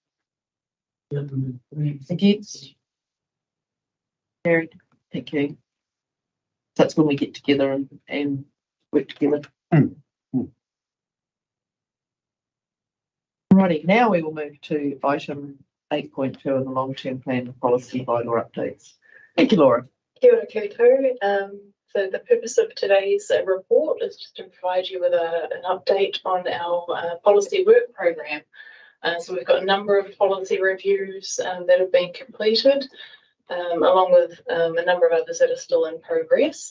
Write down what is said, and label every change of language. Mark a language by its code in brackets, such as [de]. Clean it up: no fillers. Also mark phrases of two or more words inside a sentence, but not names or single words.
[en] Against? Carried. Thank you. That's when we get together and work together. Righty, now we will move to item 8.2 in the long-term plan and policy bylaw updates. Thank you, Laura. [mi] Kia ora koutou. [en] So the purpose of today's report is just to provide you with an update on our policy work program. So we've got a number of policy reviews that have been completed, along with a number of others that are still in progress.